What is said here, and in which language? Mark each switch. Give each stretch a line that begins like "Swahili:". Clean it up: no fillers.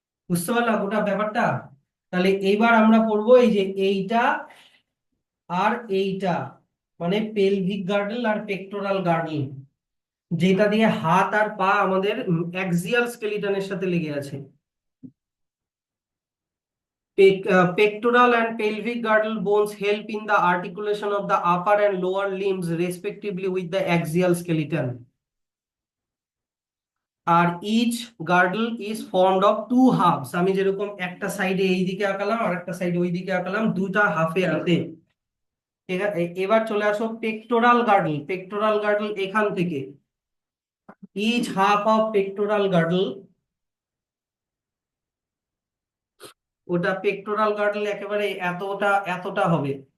Bangla: বুঝতে পারলাম ওটা ব্যাপারটা? তাহলে এইবার আমরা পড়বো এই যে এইটা আর এইটা, মানে পেলভিক গার্ডল আর পেক্টোরাল গার্ডল, যেটা দিয়ে হাত আর পা আমাদের অ্যাক্সিয়াল স্কেলিটনের সাথে লেগে আছে।
English: Pectoral and pelvic girdle bones help in the articulation of the upper and lower limbs respectively with the axial skeleton.
Bangla: আর
English: Each girdle is formed of two halves.
Bangla: আমি যেরকম একটা সাইডে এই দিকে আঁকালাম আর একটা সাইডে ওই দিকে আঁকালাম, দুটা হাফে আছে। এবার চলে আসো পেক্টোরাল গার্ডল। পেক্টোরাল গার্ডল এখান থেকে, each half of pectoral girdle, ওটা পেক্টোরাল গার্ডল একেবারে এতটা এতটা হবে।